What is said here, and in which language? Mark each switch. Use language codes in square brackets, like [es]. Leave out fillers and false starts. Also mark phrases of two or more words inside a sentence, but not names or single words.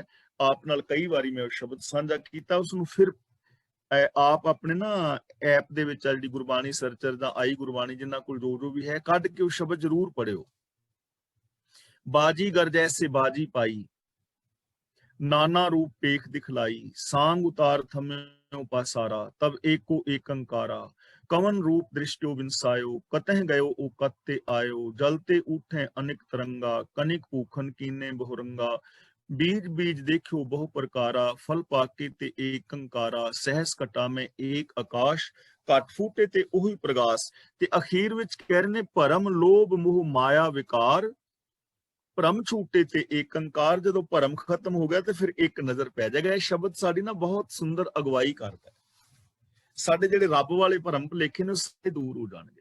[pa] ਆਪ ਨਾਲ ਕਈ ਵਾਰੀ ਮੈਂ ਉਹ ਸ਼ਬਦ ਸਾਂਝਾ ਕੀਤਾ, ਉਸਨੂੰ ਫਿਰ ਆਪ ਆਪਣੇ ਨਾ ਐਪ ਦੇ ਵਿੱਚ ਜਿਹੜੀ ਗੁਰਬਾਣੀ ਸਰਚਰ ਦਾ ਆਈ ਗੁਰਬਾਣੀ, ਜਿਨ੍ਹਾਂ ਕੋਲ ਜੋ ਵੀ ਹੈ, ਕੱਢ ਕੇ ਉਹ ਸ਼ਬਦ ਜ਼ਰੂਰ ਪੜਿਓ। ਬਾਜੀਗਰ ਜੈਸੇ ਬਾਜੀ ਪਾਈ, ਨਾਨਾ ਰੂਪ ਪੇਖ ਦਿਖਲਾਈ, ਸਾਂਗ ਉਤਾਰ ਥੰਮ੍ਯੋ ਪਾਸਾਰਾ, ਤਬ ਏਕੋ ਏਕੰਕਾਰਾ, ਕਵਨ ਰੂਪ ਦ੍ਰਿਸ਼ਟੋ ਬਿਨਸਾਯੋ, ਕਤਹ ਗਯੋ ਓ ਕੱਤੇ ਆਯੋ, ਜਲਤੇ ਉਠੇ ਅਨੇਕ ਤਰੰਗਾ, ਕਨਿਕ ਪੂਖਨ ਕੀਨੇ ਬਹੁਰੰਗਾ, ਬੀਜ ਬੀਜ ਦੇਖਿਓ ਬਹੁ ਪ੍ਰਕਾਰਾ, ਫਲ ਪਾਕੇ ਤੇ ਏਕ ਅੰਕਾਰਾ, ਸਹਸ ਕਟਾ ਮੇਂ ਏਕ ਆਕਾਸ਼, ਘਟ ਫੂਟੇ ਤੇ ਉਹੀ ਪ੍ਰਗਾਸ। ਤੇ ਅਖੀਰ ਵਿੱਚ ਕਹਿ ਰਹੇ ਨੇ ਭਰਮ ਲੋਭ ਮੋਹ ਮਾਇਆ ਵਿਕਾਰ, ਭਰਮ ਛੂਟੇ ਤੇ ਏਕ ਅੰਕਾਰ। ਜਦੋਂ ਭਰਮ ਖਤਮ ਹੋ ਗਿਆ ਤੇ ਫਿਰ ਇੱਕ ਨਜ਼ਰ ਪੈ ਜਾਏਗਾ। ਇਹ ਸ਼ਬਦ ਸਾਡੀ ਨਾ ਬਹੁਤ ਸੁੰਦਰ ਅਗਵਾਈ ਕਰਦਾ ਹੈ। ਸਾਡੇ ਜਿਹੜੇ ਰੱਬ ਵਾਲੇ ਭਰਮ ਭੁਲੇਖੇ ਨੇ ਸਾਰੇ ਦੂਰ ਹੋ ਜਾਣਗੇ।